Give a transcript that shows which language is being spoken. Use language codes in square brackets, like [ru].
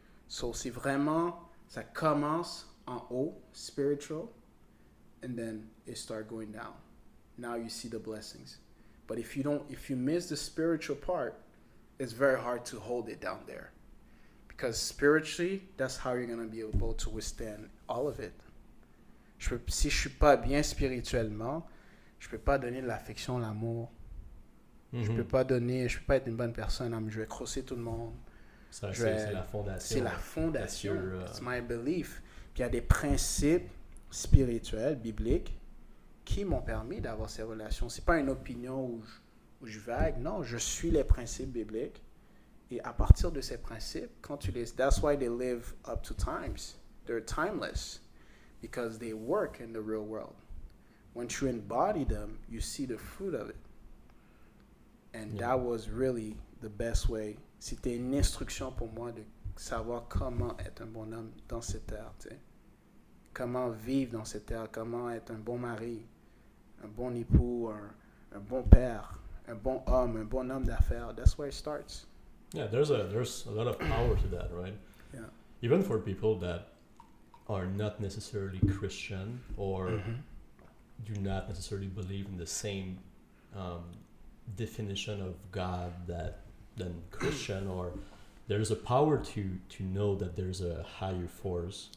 [en] So [fr] c'est vraiment, ça commence en haut, [en] spiritual, and then it start going down. Now you see the blessings. But if you miss the spiritual part, it's very hard to hold it down there. Because spiritually, that's how you're going to be able to withstand all of it. [fr] Si je suis pas bien spirituellement, je peux pas donner de l'affection, l'amour. Je peux pas être une bonne personne. Je vais crosser tout le monde. Ça, c'est la fondation. C'est la fondation. [en] It's my belief. [fr] Puis il y a des principes spirituels, bibliques, qui m'ont permis d'avoir ces relations. C'est pas une opinion où je vague. Non, je suis les principes bibliques. Et à partir de ces principes, quand tu les... [en] That's why they live up to times. They're timeless. Because they work in the real world. Once you embody them, you see the fruit of it. And that was really the best way. [fr] C'était une instruction pour moi de savoir comment être un bon homme dans cette terre. Tu sais. Comment vivre dans cette terre. Comment être un bon mari, un bon époux, un bon père, un bon homme d'affaires. [en] That's where it starts. Yeah, there's a lot of power to that, right? Yeah. Even for people that are not necessarily Christian or do not necessarily believe in the same definition of God than Christian, or there's a power to know that there's a higher force.